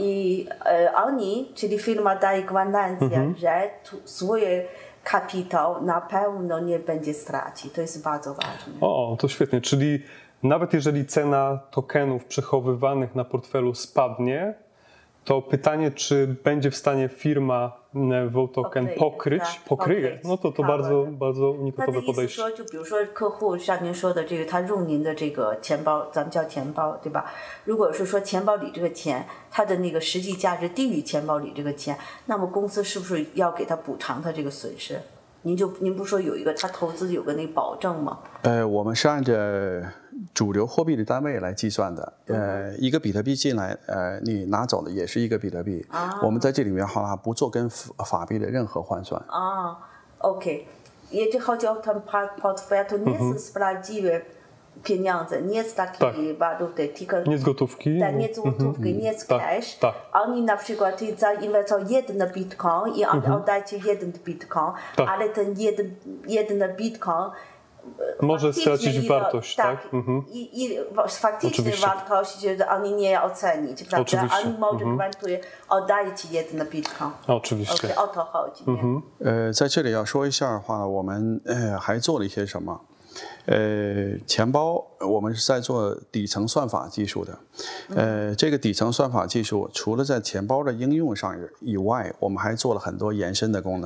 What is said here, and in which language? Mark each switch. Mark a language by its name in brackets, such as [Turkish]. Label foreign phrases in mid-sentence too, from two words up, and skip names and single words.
[Polish] I oni, czyli firma daje gwarancję, że swoje kapitał na pewno nie będzie stracić. To jest bardzo ważne. O, to świetnie. Czyli nawet jeżeli cena tokenów przechowywanych na portfelu spadnie, to pytanie, czy będzie w stanie firma VOToken pokryje. No to bardzo, bardzo unikatowe podejście. [Chinese] 就比如说客户像您说的这个，他入您的这个钱包，咱们叫钱包，对吧？如果是说钱包里这个钱，它的那个实际价值低于钱包里这个钱，那么公司是不是要给他补偿他这个损失？您不说有一个他投资有个那保证吗？我们是按照主流货币的单位来计算的。一个比特币进来，你拿走的也是一个比特币。我们在这里面好像不做跟法币的任何换算。 OK. [Polish] Jeśli chodzi o ten portfel, to nie jest prawdziwe pieniądze, nie jest takie waluty, tylko nie z gotówki, nie z gotówki, nie z cash. Oni na przykład zainwestują jeden bitcoin i oddajcie jeden bitcoin, ale ten jeden bitcoin może stracić wartość, tak? I faktycznie wartość oni nie ocenić, prawda? Oni może gwarantuje, oddaje ci jeden bitcoin. Oczywiście. O to chodzi. [Chinese] 在这里要说一下的话呢，我们还做了一些什么？钱包我们是在做底层算法技术的。这个底层算法技术除了在钱包的应用上以外，我们还做了很多延伸的功能。